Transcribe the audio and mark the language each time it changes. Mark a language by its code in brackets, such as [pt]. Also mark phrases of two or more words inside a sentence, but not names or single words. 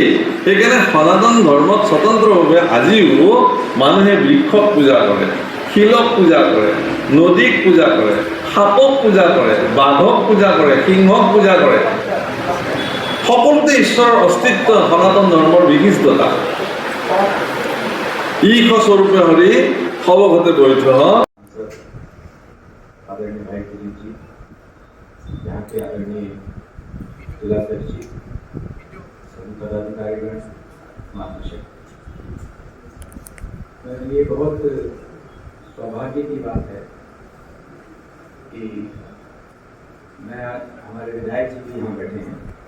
[as] সেইকাৰণে সনাতন ধৰ্মত স্বতন্ত্ৰভাৱে আজিও মানুহে বৃক্ষক পূজা কৰে, শিলক পূজা কৰে, নদীক পূজা কৰে, সাপক পূজা কৰে, বাঘক পূজা কৰে, সিংহক পূজা কৰে। সকলোতে ঈশ্বৰৰ অস্তিত্ব সনাতন ধৰ্মৰ বিশিষ্টতা। ईश स्वरूपे हरि सवघते बैठ। [hi] आदरणीय भाई दिलीप जी, यहाँ के आदरणीय जिलाध्यक्ष जी, सभी पदाधिकारीगण, महाशय, ये बहुत सौभाग्य की बात है कि मैं हमारे विधायक जी भी यहाँ बैठे हैं।